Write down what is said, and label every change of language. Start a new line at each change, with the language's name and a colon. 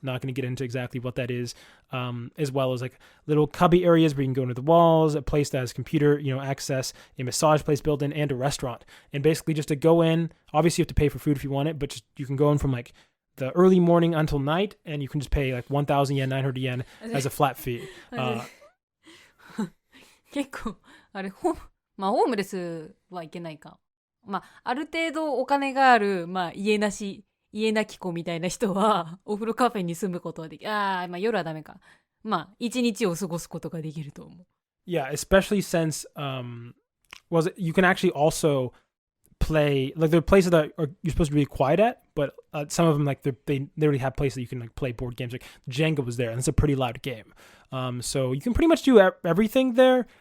English: Not going to get into exactly what that is, as well as like little cubby areas where you can go into the walls, a place that has computer, access, a massage place built in, and a restaurant. And basically just to go in, obviously you have to pay for food if you want it, but just, you can go in from like the early morning until night, and you can just pay like 1,000 yen, 900 yen as a flat fee.
Japanese: 結構あれホームレスはいけないか。ある程度お金がある、家なき子みたいな人はお風呂カフェに住むことはでき夜はダメか。一日を過ごすことができると思う。
English: Yeah, especially since you can actually also play, like there are places that you're supposed to be quiet at, but some of them like they literally have places that you can like play board games. Like Jenga was there, and it's a pretty loud game. So you can pretty much do everything there.